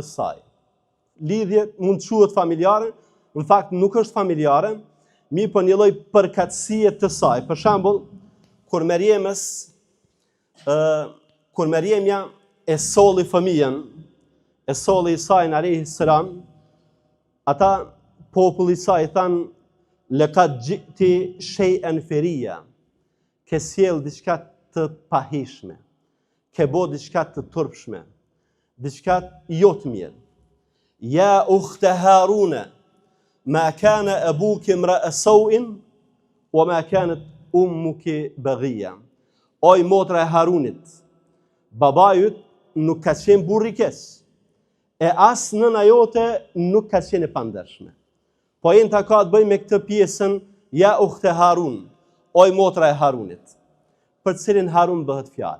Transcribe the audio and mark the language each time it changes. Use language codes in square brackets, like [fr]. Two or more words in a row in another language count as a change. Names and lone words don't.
[sq] Lidhje mund të quhet familjare, në fakt nuk është familjare, mi për një lloj përkatësie të saj. Për shembull, kur Meriemja e solli fëmijën, e solli Isain [ar] عليه السلام, [sq] ata populli i saj thanë, [ar] لقد جئت شيئا فريا, [sq] ke sjell diçka të pahishme, ke bo diçka të turpshme, diçka jo të mirë. [ar] يا أخت هارون ما كان أبوك امرأ سوء وما كانت أمك بغيا. [sq] Oj motra e Harunit, babajut nuk ka qenë burr i keq, e as nëna jote nuk ka qenë e pandershme. Po ta ka të bëjë me këtë pjesën, [ar] يا أخت هارون, [sq] oj motra e Harunit, për cilin Harun bëhet fjalë.